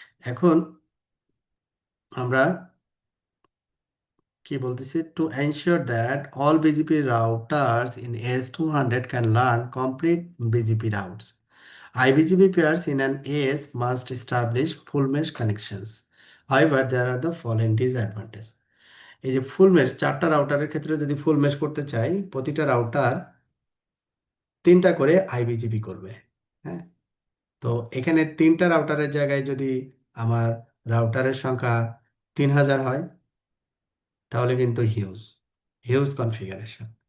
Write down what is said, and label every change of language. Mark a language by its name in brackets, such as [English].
[Bangla] এখন আমরা কি বলতেছি, [English] To ensure that all BGP routers in AS 200 can learn complete BGP routes, IBGP pairs in an AS must establish full mesh connections. However, there are the following disadvantages. [Bangla] এই যে ফুল mesh, চারটা রাউটারের ক্ষেত্রে যদি ফুল mesh করতে চাই, প্রতিটা router তিনটা করে আইবিজিপি করবে। হ্যাঁ, তো এখানে তিনটা রাউটারের জায়গায় যদি আমার রাউটারের সংখ্যা 3000 হয়, তাহলে কিন্তু হিউজ হিউজ কনফিগারেশন।